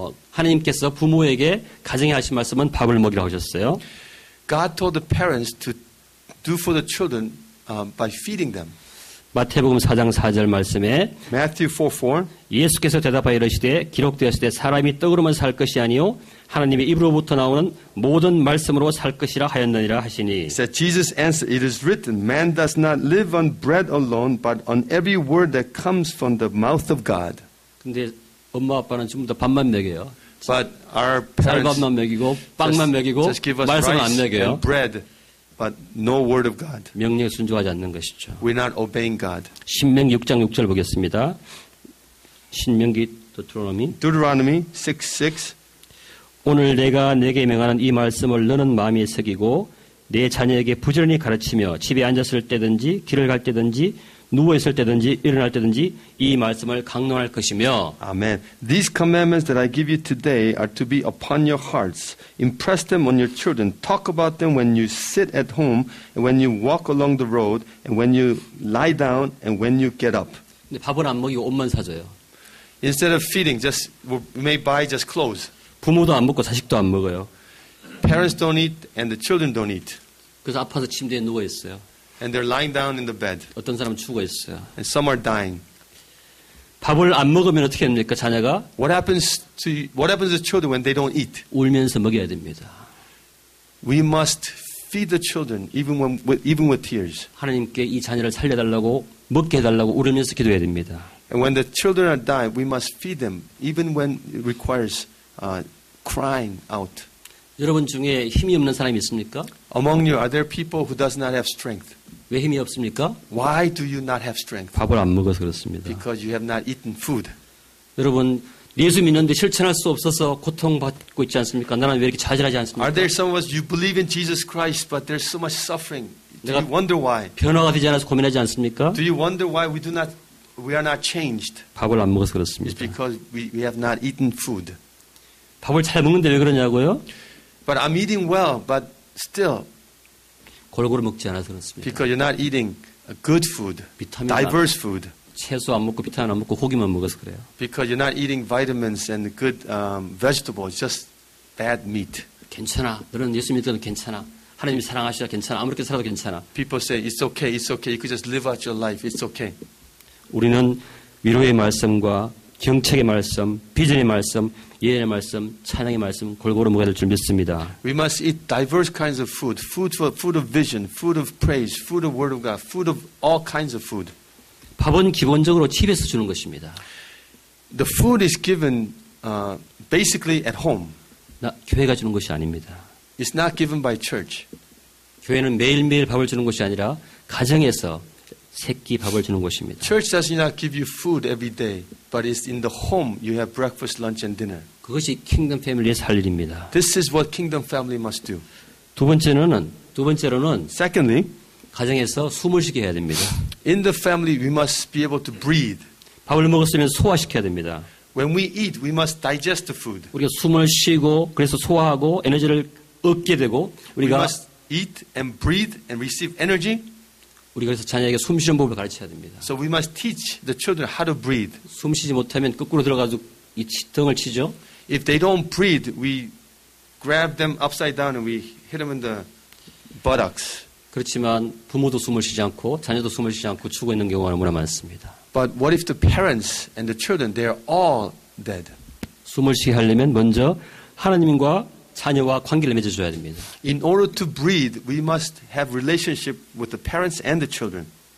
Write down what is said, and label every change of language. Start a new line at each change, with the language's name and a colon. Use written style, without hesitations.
Korean: 하나님께서 부모에게 가정에 하신 말씀은 밥을 먹이라고 하셨어요.
English: God told the parents to do for the children by feeding them.
Korean: 마태복음 4장 4절 말씀에
English: Matthew 4:4.
Korean: 예수께서 대답하여 이르시되 기록되었으되 사람이 떡으로만 살 것이 아니요 하나님의 입으로부터 나오는 모든 말씀으로 살 것이라 하였느니라 하시니.
English: He said, Jesus answered, it is written, man does not live on bread alone, but on every word that comes from the mouth of God.
Korean: 근데 엄마 아빠는 전부 다 밥만 먹여요.
English: But our parents
Korean: 쌀밥만 먹이고 빵만 먹이고
English: just give us
Korean: 말씀을 안
English: rice
Korean: 먹여요.
English: and bread, but no word of God.
Korean: 명령에 순종하지 않는 것이죠.
English: We're not obeying God.
Korean: 신명기 6장 6절 보겠습니다. 신명기
English: Deuteronomy 6:6.
Korean: 오늘 내가 내게 명하는 이 말씀을 너는 마음에 새기고 내 자녀에게 부지런히 가르치며 집에 앉았을 때든지 길을 갈 때든지 누워있을 때든지 일어날 때든지 이 말씀을 강론할 것이며.
English: Amen. These commandments that I give you today are to be upon your hearts. Impress them on your children. Talk about them when you sit at home and when you walk along the road and when you lie down and when you get up.
Korean: 근데 밥은 안 먹이고 옷만 사줘요.
English: Instead of feeding, we may buy just clothes.
Korean: 부모도 안 먹고 자식도 안 먹어요.
English: Parents don't eat and the children don't eat.
Korean: 그래서 아파서 침대에 누워 있어요.
English: And they're lying down in the bed.
Korean: 어떤 사람은 죽어 있어요.
English: And some are dying.
Korean: 밥을 안 먹으면 어떻게 됩니까? 자녀가
English: What happens to children when they don't eat?
Korean: 울면서 먹여야 됩니다.
English: We must feed the children even with tears.
Korean: 하나님께 이 자녀를 살려달라고 먹게 해달라고 울으면서 기도해야 됩니다.
English: And when the children are dying, we must feed them even when it requires crying out.
Korean: 여러분 중에 힘이 없는 사람이 있습니까?
English: Among you, are there people who does not have strength?
Korean: 왜 힘이 없습니까?
English: Why do you not have strength?
Korean: 밥을 안 먹어서 그렇습니다.
English: Because you have not eaten food.
Korean: 여러분 예수 믿는데 실천할 수 없어서 고통받고 있지 않습니까? 나는 왜 이렇게 좌절하지 않습니까?
English: Are there some of us, you believe in Jesus Christ, but there's so much suffering? Do you wonder why?
Korean: 변화가 되지 않아서 고민하지 않습니까?
English: Do you wonder why we are not changed?
Korean: 밥을 안 먹어서
English: It's
Korean: 그렇습니다.
English: because we have not eaten food.
Korean: 밥을 잘 먹는데 왜 그러냐고요?
English: But I'm eating well, but still,
Korean: 골고루 먹지 않아서 그렇습니다.
English: because you're not eating good food,
Korean: 비타민
English: diverse food,
Korean: 채소 안 먹고 비타민 안 먹고 고기만 먹어서 그래요.
English: because you're not eating vitamins and good vegetables, just bad meat.
Korean: 괜찮아. 너는 예수 믿어도 괜찮아. 하나님이 사랑하시라 괜찮아. 아무렇게 살아도 괜찮아.
English: People say, it's okay, it's okay. You could just live out your life. It's okay.
Korean: 우리는 위로의 말씀과 경책의 말씀, 비전의 말씀, 예언의 말씀, 찬양의 말씀 골고루 먹어야 될 줄 믿습니다.
English: We must eat diverse kinds of food. Food of vision, food of praise, food of word of God, food of all kinds of food.
Korean: 밥은 기본적으로 집에서 주는 것입니다.
English: The food is given basically at home.
Korean: 교회가 주는 것이 아닙니다.
English: It's not given by church.
Korean: 교회는 매일매일 밥을 주는 것이 아니라 가정에서 새끼 밥을 주는 것입니다.
English: Church does not give you food every day, but it's in the home you have breakfast, lunch, and dinner.
Korean: 그것이 킹덤 패밀리의 살 일입니다.
English: This is what kingdom family must do.
Korean: 두 번째로는
English: Secondly,
Korean: 가정에서 숨을 쉬게 해야 됩니다.
English: in the family we must be able to breathe.
Korean: 밥을 먹었으면 소화시켜야 됩니다.
English: When we eat, we must digest the food.
Korean: 우리가 숨을 쉬고 그래서 소화하고 에너지를 얻게 되고
English: We
Korean: 우리가
English: must eat and breathe and receive energy.
Korean: 우리가 그래서 자녀에게 숨 쉬는 법을 가르쳐야 됩니다.
English: So we must teach the children how to breathe.
Korean: 숨 쉬지 못하면 거꾸로 들어가서 이 등을 치죠.
English: If they don't breathe, we grab them upside down and we hit them in the buttocks.
Korean: 그렇지만 부모도 숨을 쉬지 않고 자녀도 숨을 쉬지 않고 죽어 있는 경우가 너무나 많습니다.
English: But what if the parents and the children, they are all dead?
Korean: 숨을 쉬게 하려면 먼저 하나님과 자녀와 관계를 맺어줘야 됩니다.
English: In order to breathe, we must have relationship with the parents and the children.